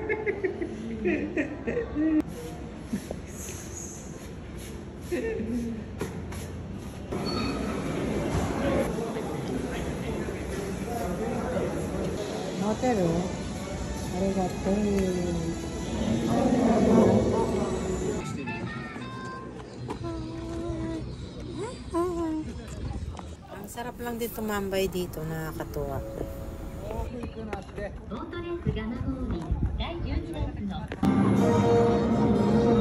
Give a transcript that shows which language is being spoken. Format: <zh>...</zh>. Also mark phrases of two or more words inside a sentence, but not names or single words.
<tl>Hotel, arigato. Ang sarap lang din tumambay dito, nakakatuwa.</tl> <ja>ボートレースガマゴーリ第12月の</ja>